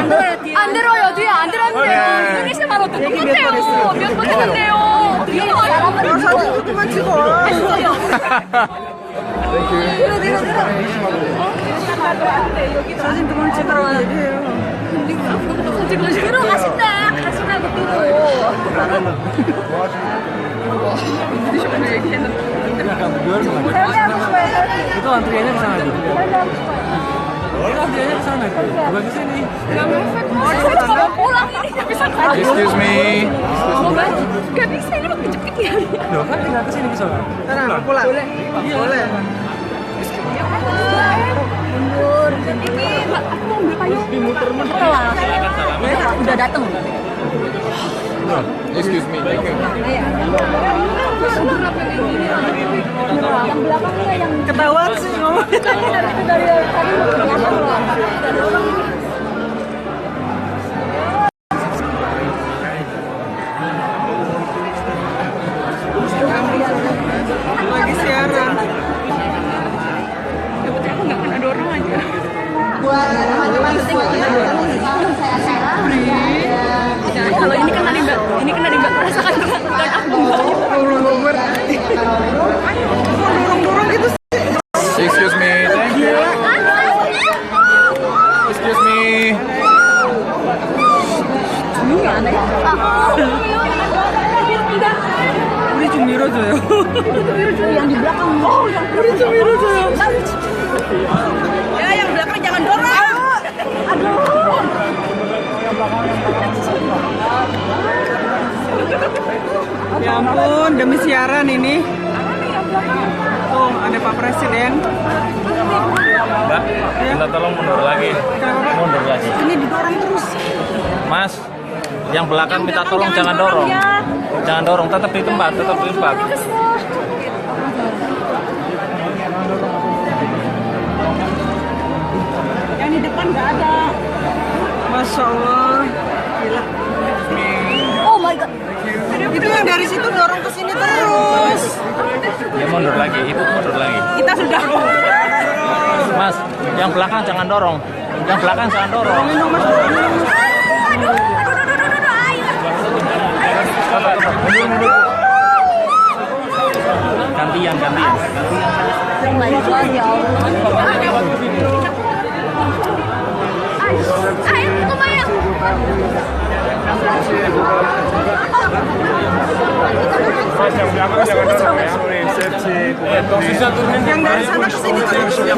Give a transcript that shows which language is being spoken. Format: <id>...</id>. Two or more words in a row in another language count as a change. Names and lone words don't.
<ko>안 들어요, 뒤에 안 들었는데요. 인도네시아 말 어떻게 똑같아요. 몇 번 했는데요. 뒤에 사진 그만 찍어. 했어요. 사진 그만 찍으라고 얘기해요. 지금 들어가신다. 가시라고 들어.</ko> <id>Itu antriannya ke sana tuh. Itu antriannya ke sana tuh. Bukan ke sini. Saya pulang ini nggak bisa.</id> <en>Excuse me.</en> <id>Nggak bisa ini mah kejepit ya. Loh, kan tinggal ke sini bisa kan? Sana, pulang. Boleh. Boleh. Mundur. Ini aku mau ambil payung. Udah datang.</id> <en>Excuse me. Thank you.</en> <id>Yang belakangnya yang Ketahuan sih ngomongnya. dari tadi belakang loh. Lagi siaran. Aku nggak kena dorong aja. Buat teman-teman semuanya, saya Sarah. Kalau ini kena di mbak, merasakan dan aku Dorong-dorong gitu sih.</id> <en>Excuse me. Thank you. Excuse me.</en> <ko>우리 좀 밀어줘요.</ko> <id>yang di belakang.</id> <ko>우리 좀 밀어줘요.</ko> <id>Ya, yang belakang jangan dorong. Aduh. Ya ampun, demi siaran ini. Tuh, ada Pak Presiden. Mbak, minta tolong mundur lagi. Mundur lagi. Ini didorong terus. Mas, yang belakang minta tolong jangan dorong. Jangan dorong, tetap di tempat, tetap di tempat. Yang di depan nggak ada.</id> <ar>Masya Allah.</ar> <id>Gila.</id> <en>Oh my god.</en> <id>Itu yang dari situ dorong ke sini terus. Ya mundur lagi, ibu mundur lagi. Kita sudah. Mas, yang belakang jangan dorong. Yang belakang jangan dorong. Gantian.</id> <en>Oh my god,</en> <id>ya Allah. Ayo, lumayan. Yang dari sana ke sini terus.</id>